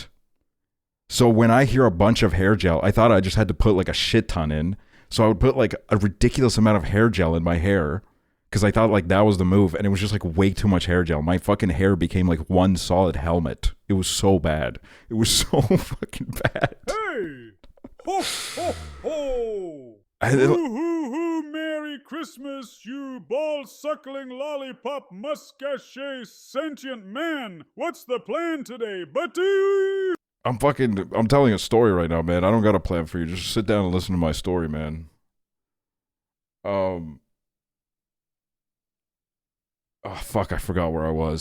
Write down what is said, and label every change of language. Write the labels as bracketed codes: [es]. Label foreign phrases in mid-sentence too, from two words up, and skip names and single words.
[en] So when I hear a bunch of hair gel, I thought I just had to put like a shit ton in. So I would put like a ridiculous amount of hair gel in my hair because I thought like that was the move. And it was just like way too much hair gel. My fucking hair became like one solid helmet. It was so bad. It was so fucking bad. Hey! Ho, ho, ho! And Hoo, hoo, hoo, Merry Christmas, you ball-suckling lollipop mustache sentient man! What's the plan today, buddy? I'm telling a story right now, man. I don't got a plan for you. Just sit down and listen to my story, man. Oh, fuck, I forgot where I was.